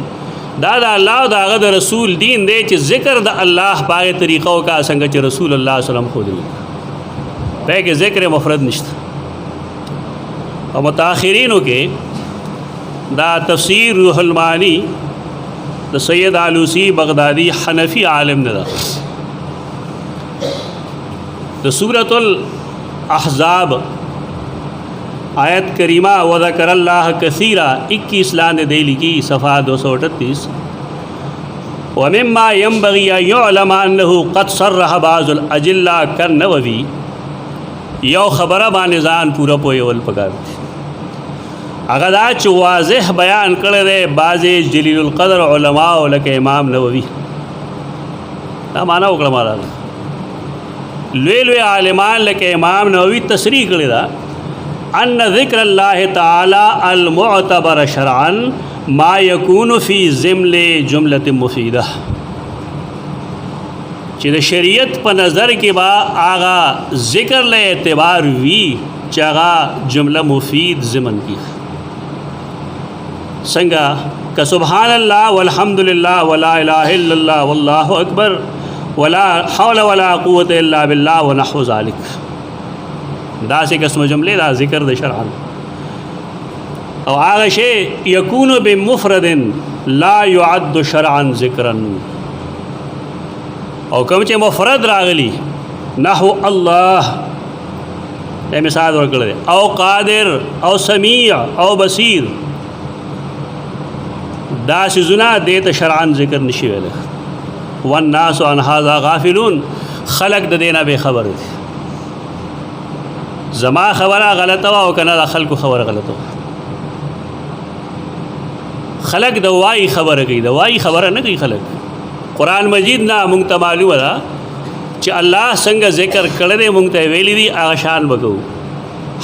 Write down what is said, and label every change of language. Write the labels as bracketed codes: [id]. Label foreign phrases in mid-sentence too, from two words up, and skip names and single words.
[ps] دا د الله او د هغه د رسول دین دی چې ذکر د الله په هغې طریقو کا څنګه چې رسول الله صلی الله علیه وسلم ښودلي. په کې ذکر مفرد نشته. او متاخرینو کې دا تفسیر روح المعانی د سید علوسی بغدادی حنفی عالم نه ده. د سورۃ الاحزاب آیت کریمہ [ar] وذکر اللہ کثیرا [ps] 21 لاندې دی لیکي صفحہ 238 [ar] ومما ينبغي ان يعلم انه قد صرح بعض الاجلہ كالنووي. [ps] یو خبره باندې ځان پورا پویول پکار هغه دا چې واضح بیان کړی دی بعضې جلیل القدر علماء لکه امام نووي. دا معنا وکړه مالا لوی لوی عالمان لکه امام نووي تصریح کړی دا [ar] ان ذکر الله تعالی المعتبر شرعا ما یکون فی ضمن جملة مفیدہ. [ps] چې د شریعت په نظر کې با آغا ذکر له اعتبار وی چې آغا جمله مفید ضمن کی څنګه که [ar] سبحان الله والحمد لله ولا اله الا الله والله اکبر ولا حول ولا قوة الا بالله ونحو ذلك. [ps] دا سے قسم جملے دا ذکر د شرعا. [ar] او هغه شی یکون بمفرد لا يعد شرعا ذکرا. [ps] او کوم چې مفرد راغلی نحو الله دا مثال ورکړل او قادر او سمیع او بصیر دا سيزونه دې ته شرعا ذکر نشي ویل. [ar] والناس عن هذا غافلون. [ps] خلق د دینه به خبر دي. زما خبره غلطه او کنه د خلکو خبره غلطه. خلق د وای خبره کوي، د وای خبره نه کوي خلق. قرآن مجید نه مونږ ته معلومه ده چې الله څنګه ذکر کړی دی مونږ ته ویلی دي هغه شان وکړو.